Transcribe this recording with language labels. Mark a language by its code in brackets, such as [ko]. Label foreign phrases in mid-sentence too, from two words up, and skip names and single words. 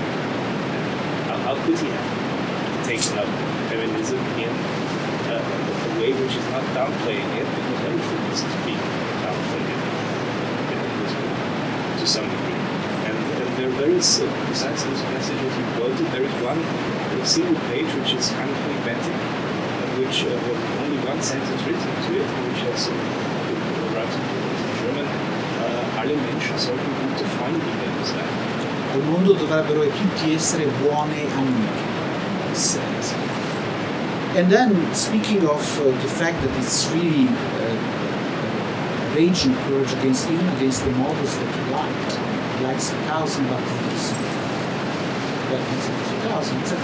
[en] How could he have taken up feminism in a way which is not downplaying it, because everything is to be downplayed in this book to some degree. And there is, besides this passage that you quoted, there is one single page which is kind of enigmatic, which with only one sentence written to it, which has written in German, [de] alle Menschen sollten gute Freundinnen sein. [it] Al mondo dovrebbero tutti essere buone amiche, [en] he says. And then, speaking of the fact that it's really a raging purge even against the models that he liked. He likes 1,000 Baptisms, Baptisms 1,000, etc.